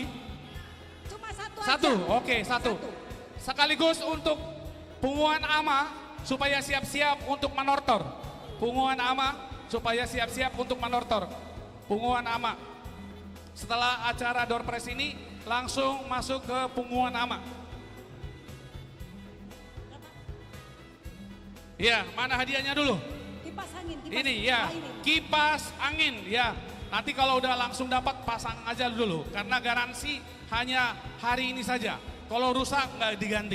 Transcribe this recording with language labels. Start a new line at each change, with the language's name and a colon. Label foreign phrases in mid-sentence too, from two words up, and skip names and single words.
Indonesian: Cuma satu Satu, aja. oke, satu. Sekaligus untuk
Batak Toba: punguan ama
Indonesian: supaya siap-siap untuk manortor.
Batak Toba: Punguan ama
Indonesian: supaya siap-siap untuk manortor.
Batak Toba: Punguan ama.
Indonesian: Setelah acara door press ini langsung masuk ke
Batak Toba: punguan ama.
Indonesian: Ya, mana hadiahnya dulu? Kipas angin. Ini ya, kipas angin ya. Nanti kalau udah langsung dapat pasang aja dulu karena garansi hanya hari ini saja. Kalau rusak nggak diganti.